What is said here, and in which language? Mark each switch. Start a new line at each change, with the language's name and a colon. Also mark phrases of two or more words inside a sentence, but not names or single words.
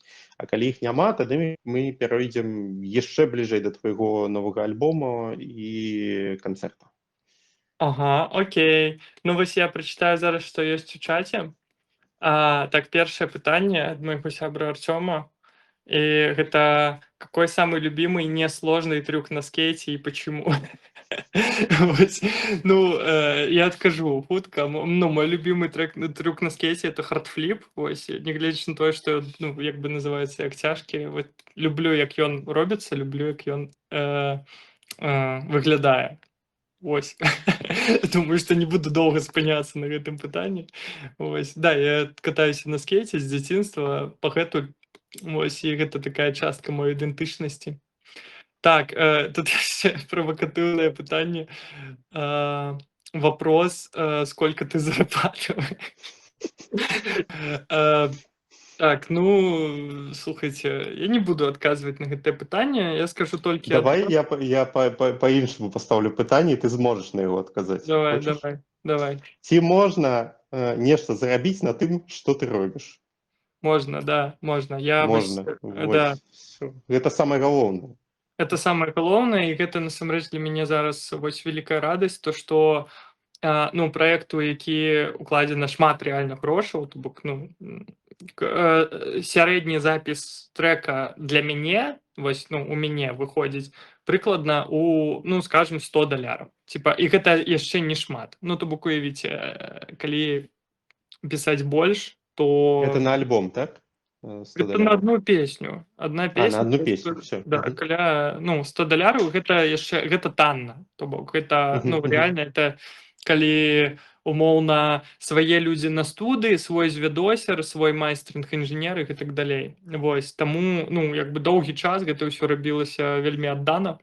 Belarusian: А калі іх няма, тады мы перайдзем яшчэ бліжэй да твайго новага альбома і канцэрта. Ага, окей. Ну вось я прачытаю зараз, што ёсць у чаце. Так, першае пытанне ад майго сябра Артёма.
Russian: И гэта какой самый любимый несложный трюк на скейте и почему?
Belarusian: Вот. Ну, я адкажу хутка. Ну,
Russian: мой любимый трюк на скейте это хардфлип.
Belarusian: Вось, нягледзячы на тое, што ну, як бы называецца як цяжкі. Вот, люблю, як ён робіцца, люблю, як ён выглядае. Вось. Думаю, што не буду доўга спыняцца на гэтым пытанні. Вось. Да, я катаюся на скейце з дзяцінства, пагэтуль. Вось, і гэта такая частка моей ідэнтычнасці. Так, тут яшчэ правакатыўнае пытанне.
Russian: Вопрос, сколько ты зарабатываешь?
Belarusian: Так, ну, слухайте, я не буду адказваць на гэтае пытанне, я скажу толькі... Давай я па-іншаму пастаўлю пытанне, і ты зможаш на яго адказаць. Давай. Ці можна нешта зарабіць на тым, што ты робіш?
Russian: Можно, да, можно.
Belarusian: Можна. Да. Гэта самае галоўнае. Это самае галоўнае, і гэта насамрэч для мяне зараз вось вялікая радасць, то што ну, праекту, які укладзена шмат рэальных грошаў, то бок, ну, сярэдні запіс трека для мяне, вось, ну, у мяне выходзіць прыкладна у, ну, скажем, $100. Типа, і гэта яшчэ не шмат. Ну, то бок, уявіце, калі пісаць больш, то...
Russian: Это на альбом, так? Это на одну песню. Одна песня. На одну песню, все.
Belarusian: Да, каля, ну, $100, гэта яшчэ, гэта танна. То бок, гэта, ну,
Russian: реально, это
Belarusian: калі умоўна свае людзі на студыі, свой звядосер, свой майстрынг інжынер і так далей. Вось, таму, ну, як бы доўгі час гэта ўсё рабілася вельмі аддана.